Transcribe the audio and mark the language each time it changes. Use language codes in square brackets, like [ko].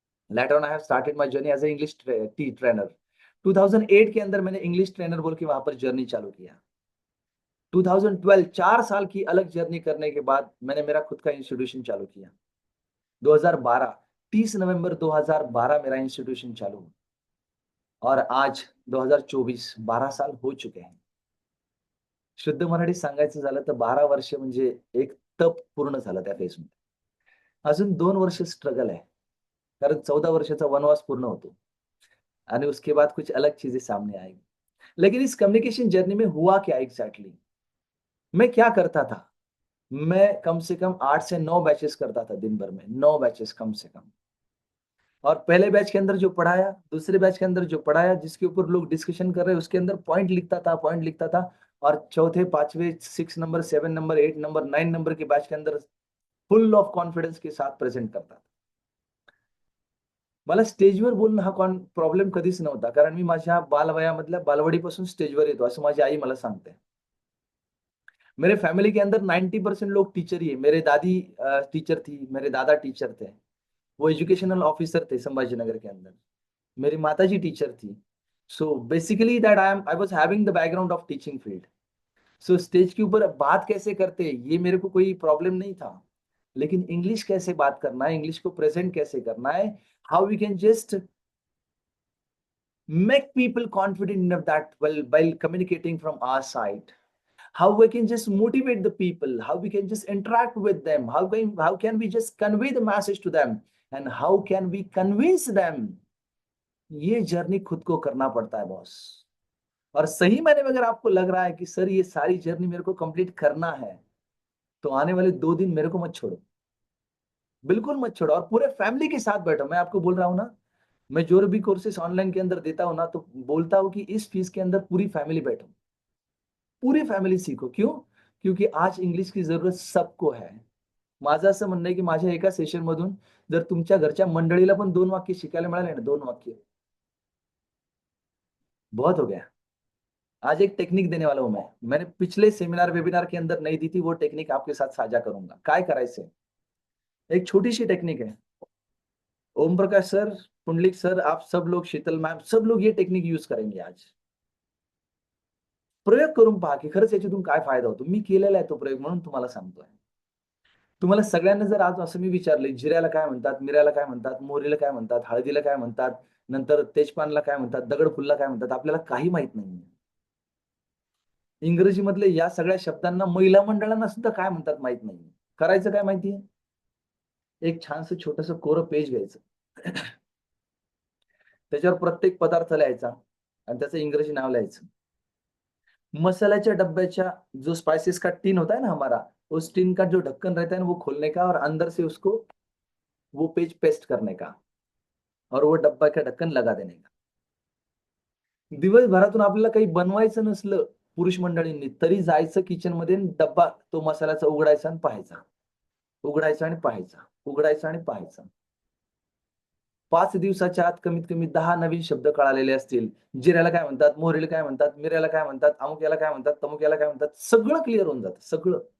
[en] Letter on I have started my journey as a English trainer. [hi] 2008 के अंदर मैंने English trainer बोल के वहां पर जर्नी चालू किया। 2012 4 साल की अलग जर्नी करने के बाद मैंने मेरा खुद का इंस्टीट्यूशन चालू किया। 2012 30 नवंबर 2012 मेरा इंस्टीट्यूशन चालू हुआ और आज 2024 12 साल हो चुके हैं। [mr] शुद्ध मराठीत सांगायचं झालं तर 12 वर्ष म्हणजे एक तप पूर्ण झालं त्या फेजमध्ये. अजून 2 वर्ष स्ट्रगल आहे. कारण 14 वर्षाचा वनवास पूर्ण होतो आणि [hi] उसके बाद कुछ अलग चीजें सामने आएगी. लेकिन इस कम्युनिकेशन जर्नी में हुआ क्या एग्जैक्टली? मैं क्या करता था? मैं कम से कम 8 से 9 बैचेस करता था दिन भर में, 9 बैचेस कम से कम। और पहले बैच के अंदर जो पढ़ाया, दूसरे बैच के अंदर जो पढ़ाया, जिसके ऊपर लोग डिस्कशन कर रहे हैं, उसके अंदर पॉइंट लिखता था और चौथे, 5वें, 6 नंबर, 7 नंबर, 8 नंबर, 9 नंबर के बैच के अंदर फुल ऑफ कॉन्फिडन्स के साथ प्रेझेंट करतात. [mr] मला स्टेजवर बोलणं हा प्रॉब्लेम कधीच नव्हता. कारण मी माझ्या बालवयामधल्या बालवाडीपासून स्टेजवर येतो, असं माझी आई मला सांगते. [hi] मेरे फैमिली के अंदर 90% लोग टीचर ही है. मेरे दादी टीचर थी, मेरे दादा टीचर थे. वो एजुकेशनल ऑफिसर थे संभाजीनगर के अंदर. मेरी माताजी टीचर थी. [en] So basically that I was having the background of teaching field. [hi] So stage के ऊपर बात कैसे करते हैं, ये मेरे को कोई प्रॉब्लम नहीं था. लेकिन इंग्लिश कैसे बात करना है, [en] English को present कैसे करना है, how we can just make people confident enough that while communicating from our side, how we can just motivate the people, how we can just interact with them, how can we just convey the message to them, and how can we convince them. [hi] ये journey खुद को करना पड़ता है boss. और सही मायने में अगर आपको लग रहा है कि सर ये सारी जर्नी मेरे को कंप्लीट करना है, तो आने वाले 2 दिन मेरे को मत छोड़ो, बिल्कुल मत छोड़ो, और पूरे फैमिली के साथ बैठो. मैं आपको बोल रहा हूँ ना, मैं जो भी कोर्सेस ऑनलाइन के अंदर देता हूँ ना, तो बोलता हूँ कि इस फीस के अंदर पूरी फैमिली बैठो, पूरी फॅमिली सीखो. क्यों? क्योंकि आज इंग्लिश की जरूरत सबको है. [mr] माझं असं म्हणणं आहे की माझ्या एका सेशन मधून जर तुमच्या घरच्या मंडळीला पण 2 वाक्य शिकायला मिळाले ना, 2 वाक्य, [hi] बहुत हो गया. आज एक टेक्निक देने वाला हूं मैं. मैंने पिछले सेमिनार वेबिनार के अंदर नहीं दी थी, वो टेक्निक आपके साथ साझा करूंगा. [mr] काय करायचंय? [hi] एक छोटी सी टेक्निक है. ओम प्रकाश सर, पुंडलिक सर, आप सब लोग, शीतल मैम, सब लोग ये टेक्निक यूज करेंगे आज. [mr] प्रयोग करून पहा की खरंच याच्यातून काय फायदा होतो. मी केलेला आहे तो प्रयोग म्हणून तुम्हाला सांगतोय. तुम्हाला सगळ्यांना जर आज असं मी विचारलंय, जिऱ्याला काय म्हणतात, मिऱ्याला काय म्हणतात, मोहरीला काय म्हणतात, हळदीला काय म्हणतात, नंतर तेजपानला काय म्हणतात, दगडफुलला काय म्हणतात, आपल्याला काही माहित नाहीये. इंग्रजीमधले या सगळ्या शब्दांना महिला मंडळांना सुद्धा काय म्हणतात माहित नाहीये. करायचं काय माहितीये? एक छानसं छोटंसं कोरं पेज घ्यायचं. त्याच्यावर प्रत्येक पदार्थ लिहायचा आणि त्याचं इंग्रजी नाव लिहायचं. [hi] मसाल्याच्या डब्याच्या जो स्पाइसेस का टिन होता है ना हमारा, उस टिन का जो ढक्कन रहता है ना, वो खोलने का और अंदर से उसको वो पेज पेस्ट करने का और वो डब्बा का ढक्कन लगा देने का. [mr] दिवसभरातून आपल्याला काही बनवायचं नसलं पुरुष मंडळींनी, तरी जायचं किचनमध्ये आणि डब्बा तो मसाल्याचा उघडायचा आणि पाहायचा. उघडायचा आणि पाहायचा. उघडायचा आणि पाहायचा. 5 दिवसाच्या आत कमीत कमी 10 नवीन शब्द कळालेले असतील. जिऱ्याला काय म्हणतात, मोहरीला काय म्हणतात, मिऱ्याला काय म्हणतात, अमुक्याला काय म्हणतात, तमुक्याला काय म्हणतात, सगळं क्लिअर होऊन जातं, सगळं.